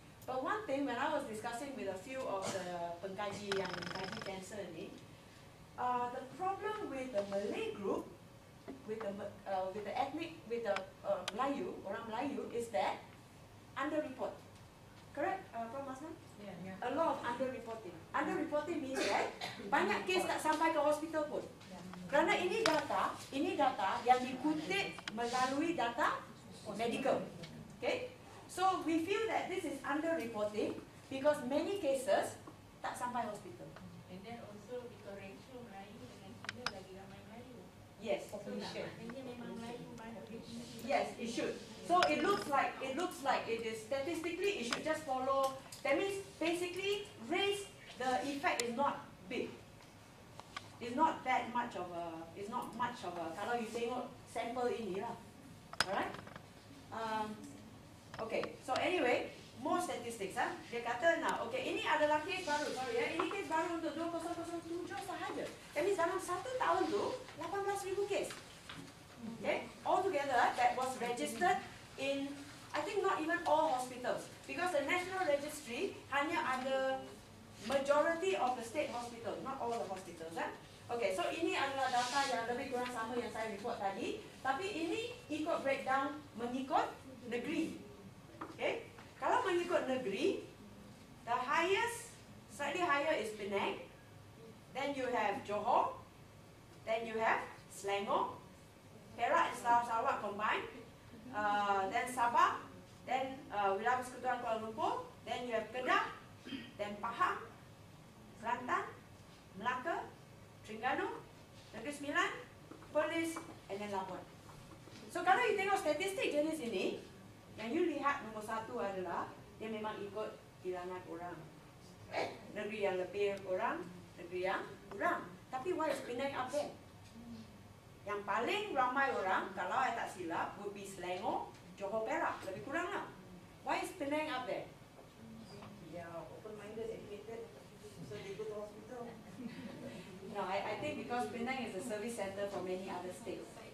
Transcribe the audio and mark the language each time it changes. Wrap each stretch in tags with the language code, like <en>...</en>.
<en>But one thing, when I was discussing with a few of the</en> <ms>pengkaji yang mengkaji cancer ni,</ms> <en>the problem with the Malay group, with the ethnic, with the Melayu,</en> <ms>orang Melayu,</ms> <en>is that underreport. Correct, Prof. Masman? Yeah. A lot of underreporting. Underreporting means that</en> <ms>banyak kes tak sampai ke hospital pun. Kerana ini data yang dikutip melalui data medical.</ms> <en>Okay? So we feel that this is underreporting because many cases</en> <ms>tak sampai hospital.</ms> <en>And then also because</en> <ms>ratio Melayu dengan Cina lagi ramai Melayu.</ms> <en>Yes.</en> <ms>Population. Ini memang Melayu banyak.</ms> <en>Yes, it should. So it looks like it is statistically it should just follow. That means basically race, the effect is not big. It's not that much of a. It's not much of a.</en> <ms>Kalau you tengok sample ini lah,</ms> <en>alright. Okay. So anyway, more statistics</en> <ms>Dia kata</ms> <en>now, okay,</en> <ms>ini adalah kes baru,</ms> <en>sorry ya.</en> <ms>Ini kes baru untuk 2007 sahaja.</ms> <en>That means</en> <ms>dalam 1 tahun tu 18,000 kes.</ms> <en>Okay, altogether that was registered in, I think not even all hospitals, because the national registry</en> <ms>hanya ada</ms> <en>majority of the state hospitals, not all the hospitals.</en> <ms>Okay, so ini adalah data yang lebih kurang sama yang saya report tadi, tapi ini ikut breakdown mengikut negeri.</ms> <en>Okay,</en> <ms>kalau mengikut negeri,</ms> <en>the highest, slightly higher is Penang, then you have Johor, then you have Selangor, Perak and Sarawak combined, then Sabah, then Wilayah Persekutuan Kuala Lumpur, then you have Kedah, then Pahang, Kelantan, Melaka, Terengganu, Negeri Sembilan, Perlis, and then Labuan.</en> <ms>So kalau you tengok statistik jenis ini, yang you lihat nombor 1 adalah dia memang ikut bilangan orang. Negeri yang lebih orang, negeri yang kurang.</ms> <en>Tapi why is Penang up there?</en> <ms>Yang paling ramai orang, kalau saya tak silap,</ms> <en>would be</en> <ms>Selangor, Johor, Perak. Lebih kurang lah.</ms> <en>Why is Penang up there? Yeah, open-minded, educated, so they go to hospital. No, I think because Penang is a service center for many other states.</en>